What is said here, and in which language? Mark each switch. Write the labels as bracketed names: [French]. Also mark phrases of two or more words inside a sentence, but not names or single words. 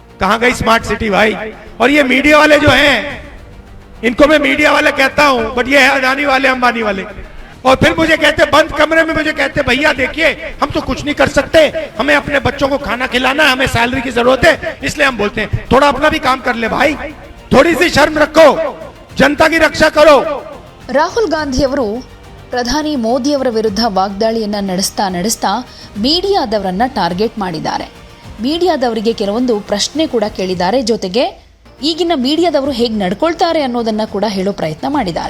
[Hindi] कहां गई स्मार्ट सिटी भाई। और ये मीडिया वाले जो हैं, इनको मैं मीडिया वाले कहता हूं, बट ये है अदानी वाले, अंबानी वाले। और फिर मुझे कहते बंद कमरे में, मुझे कहते भैया देखिए हम तो कुछ नहीं कर सकते, हमें अपने बच्चों को खाना खिलाना है, हमें सैलरी की जरूरत है, इसलिए हम बोलते हैं थोड़ा अपना भी काम कर ले भाई, थोड़ी सी शर्म रखो, जनता की रक्षा करो। [Kannada] ರಾಹುಲ್ ಗಾಂಧಿಯವರು ಪ್ರಧಾನಿ ಮೋದಿಯವರ ವಿರುದ್ಧ ವಾಗ್ದಾಳಿಯನ್ನ ನಡೆಸ್ತಾ ಮೀಡಿಯಾದವರನ್ನ ಟಾರ್ಗೆಟ್ ಮಾಡಿದ್ದಾರೆ. ಮೀಡಿಯಾದವರಿಗೆ ಕೆಲವೊಂದು ಪ್ರಶ್ನೆ ಕೂಡ ಕೇಳಿದ್ದಾರೆ. ಜೊತೆಗೆ ಈಗಿನ ಮೀಡಿಯಾದವರು ಹೇಗೆ ನಡ್ಕೊಳ್ತಾರೆ ಅನ್ನೋದನ್ನ ಕೂಡ ಹೇಳೋ ಪ್ರಯತ್ನ ಮಾಡಿದ್ದಾರೆ.